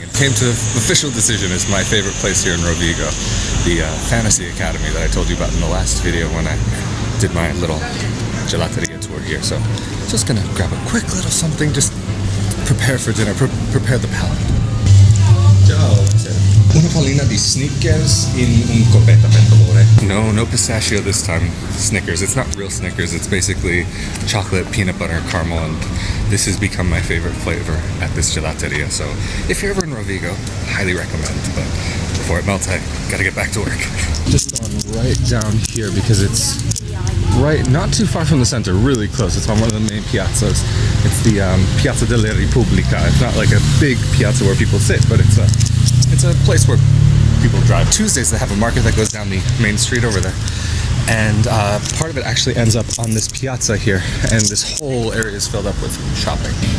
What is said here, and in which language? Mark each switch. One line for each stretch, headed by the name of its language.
English: And came to the official decision is my favorite place here in Rovigo, the Fantasy Academy that I told you about in the last video when I did my little gelateria tour here. So just going to grab a quick little something, just prepare for dinner, prepare the palate.
Italian: Ciao. Una pallina di Snickers in un coppetta, per favore.
English: No pistachio this time. Snickers. It's not real Snickers. It's basically chocolate, peanut butter, caramel, and this has become my favorite flavor at this gelateria. So if you're ever in Rovigo, highly recommend. But before it melts, I gotta get back to work. Just going right down here because it's right, not too far from the center, really close. It's on one of the main piazzas. It's the Piazza della Repubblica. It's not like a big piazza where people sit, but it's a place where people drive. Tuesdays they have a market that goes down the main street over there, and part of it actually ends up on this piazza here, and this whole area is filled up with shopping.